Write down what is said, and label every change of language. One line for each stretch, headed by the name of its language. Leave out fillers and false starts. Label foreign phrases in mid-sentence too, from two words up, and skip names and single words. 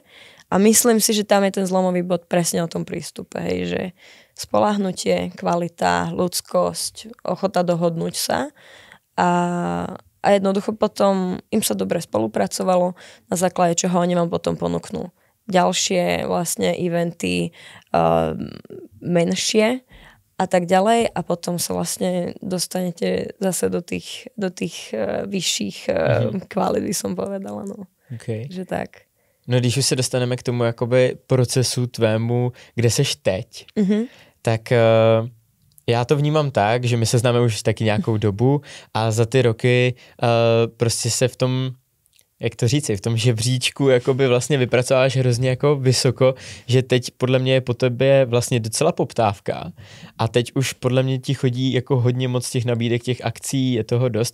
Slovak: A myslím si, že tam je ten zlomový bod presne o tom prístupe, hej, že spoľahnutie, kvalita, ľudskosť, ochota dohodnúť sa a jednoducho potom im sa dobre spolupracovalo, na základe čoho oni vám potom ponúknú ďalšie vlastne eventy menšie a tak ďalej a potom sa vlastne dostanete zase do tých vyšších kvalít, by som povedala. No. Okay. Že tak.
Czech: No když už se dostaneme k tomu jakoby procesu tvému, kde seš teď, tak já to vnímám tak, že my se známe už taky nějakou dobu a za ty roky prostě se v tom, jak to říci, v tom žebříčku jakoby vlastně vypracováš hrozně jako vysoko, že teď podle mě je po tebe vlastně docela poptávka a teď už podle mě ti chodí jako hodně moc těch nabídek, těch akcí, je toho dost.